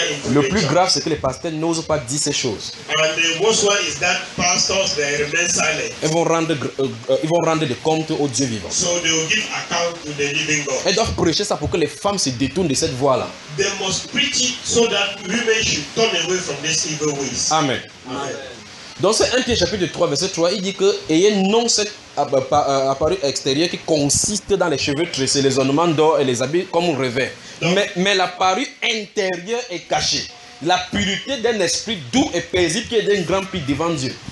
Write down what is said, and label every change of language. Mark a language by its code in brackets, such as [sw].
[fr] Le plus grave c'est que les pasteurs n'osent pas dire ces choses. [en] And the worst one is that pastors they remain silent. [fr] Ils vont rendre des comptes au Dieu vivant. [en] So they will give account to the living God. [fr] Elles doivent prêcher ça pour que les femmes se détournent de cette voie là. [en] They must preach it so that women should turn away from these evil ways. Amen. Amen. [fr] Dans ce 1 Pierre chapitre 3 verset 3, il dit que ayez non cette apparu extérieur qui consiste dans les cheveux tressés, les ornements d'or et les habits comme on rêvait. Mais l'apparu intérieur est caché. La pureté d'un esprit doux et paisible qui est d'un grand prix devant Dieu.